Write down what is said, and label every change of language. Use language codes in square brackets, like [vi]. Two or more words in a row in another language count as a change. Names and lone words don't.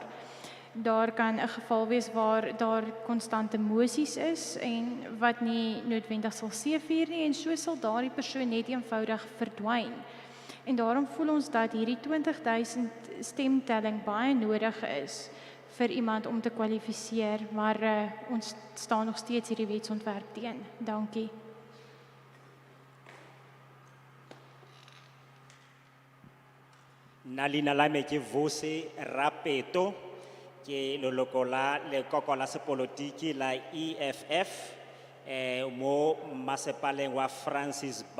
[af] Daar kan 'n geval wees waar daar konstante mosies is en wat nie noodwendig sal seëvier nie en so sal daardie persoon net eenvoudig verdwyn. En daarom voel ons dat hierdie 20,000 stemtelling baie nodig is vir iemand om te kwalifiseer, maar ons staan nog steeds hierdie wetsontwerp teen. Dankie. [tn] Nalina la me ke Vose Rapeto, ke leloko la lekoko la sepolotiki la EFF mo masepaleng wa Francis Baard.